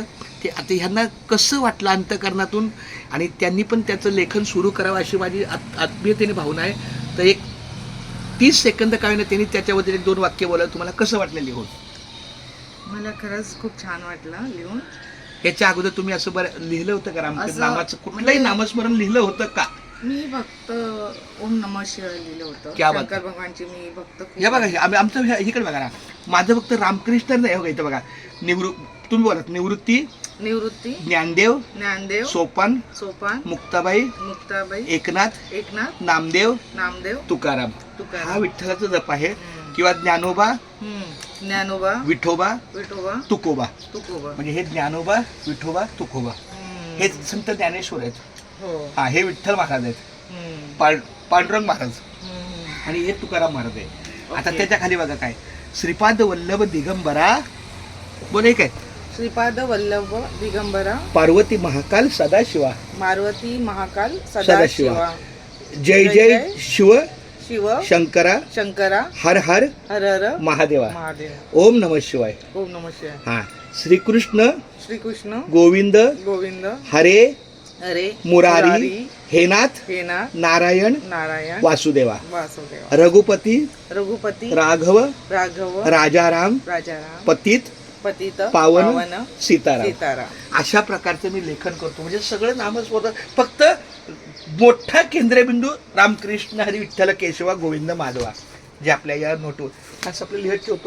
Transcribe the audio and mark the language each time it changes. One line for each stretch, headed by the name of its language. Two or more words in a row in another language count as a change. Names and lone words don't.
Marathi: ते आता ह्यांना कसं वाटलं अंतःकरणातून आणि त्यांनी पण त्याचं लेखन सुरू करावं अशी माझी आत्मीयतेने भावना आहे. तर एक 30 सेकंद काय ना त्यांनी त्याच्याबद्दल 1-2 वाक्य बोलायला तुम्हाला कसं वाटलं लिहून? मला खरंच खूप छान वाटलं लिहून. याच्या अगोदर तुम्ही असं बरं लिहिलं होतं का रामकृष्ण असं नामाचं कुठलंही नामस्मरण लिहिलं होतं का? मी भक्त
Sanskrit: ओम नमः शिवाय
Marathi: लिहिलं होतं.
Hindi: क्या बात.
Marathi: शंकर भगवानची मी भक्त खूप हे बघा, आहे. आमचं इकडे बघा ना, माझं फक्त रामकृष्ण नाही. हो इथं बघा, तुम्ही बोला निवृत्ती, निवृत्ती, ज्ञानदेव, ज्ञानदेव, सोपान, सोपान, मुक्ताबाई, मुक्ताबाई, एकनाथ, एकनाथ, नामदेव, नामदेव, तुकाराम. तुकाराम. हा विठ्ठलाचा जप आहे. किंवा ज्ञानोबा, ज्ञानोबा, विठोबा, विठोबा, तुकोबा. तुकोबा. म्हणजे हे ज्ञानोबा, विठोबा, तुकोबा हे संत ज्ञानेश्वर आहेत. हो. हा, हे विठ्ठल महाराज आहेत. पांडुरंग महाराज आणि हे तुकाराम महाराज आहे. आता ओके. त्याच्या खाली बघा काय, श्रीपाद वल्लभ दिगंबरा, बोले काय, श्रीपाद वल्लभ दिगंबरा, पार्वती महाकाल सदाशिवा, मारुती महाकाल सदाशिवा. सदाशिवा, जय जय शिव शिव शंकरा, शंकरा, हर हर हर हर महादेवा, महादेव.
Sanskrit: ओम नमः शिवाय. ओम नमः शिवाय.
Marathi: हा, श्रीकृष्ण श्रीकृष्ण गोविंद गोविंद हरे हरे मुरारी हेनाथ हेना नारायण नारायण वासुदेवा, वासुदेवा, रघुपती रघुपती राघव राघव राजाराम राजाराम, पतित पतित पावन सीताराम. सीताराम. अशा प्रकारचं मी लेखन करतो. म्हणजे सगळं नामच होतं, फक्त मोठा केंद्रबिंदू रामकृष्ण हरी विठ्ठल केशवा गोविंद माधवा जे आपल्या या नोटवर असं आपलं लिहित ठेवतो.